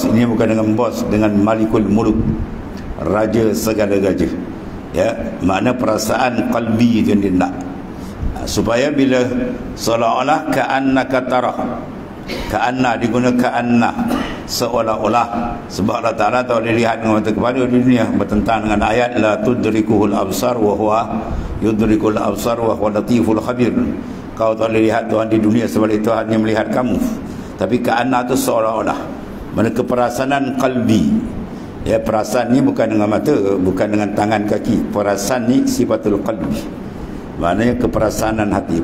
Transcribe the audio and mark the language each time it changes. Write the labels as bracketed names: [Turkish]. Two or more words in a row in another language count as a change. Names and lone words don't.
[Malay] Ini bukan dengan bos, dengan [Arabic] مالك الملوك, [Malay] raja segala gajah. Ya, makna perasaan qalbi itu yang dia nak, supaya bila seolah-olah [Arabic] كأنك تراه, [Malay] ka'anna digunakan ka'anna, seolah-olah. Sebab [Arabic] الله تعالى [Malay] tahu dilihat dengan mata kepala di dunia, bertentang dengan ayat [Arabic] لا تدركه الأبصار وهو يدرك الأبصار وهو اللطيف الخبير. [Malay] Kau tak boleh lihat Tuhan di dunia, sebab itu Tuhan yang melihat kamu. Tapi ka'anna itu seolah-olah, mana keperasaan qalbi. Ya, perasaan ni bukan dengan mata, bukan dengan tangan kaki. Perasaan ni [Arabic] صفة القلب, [Malay] maknanya keperasaan hati.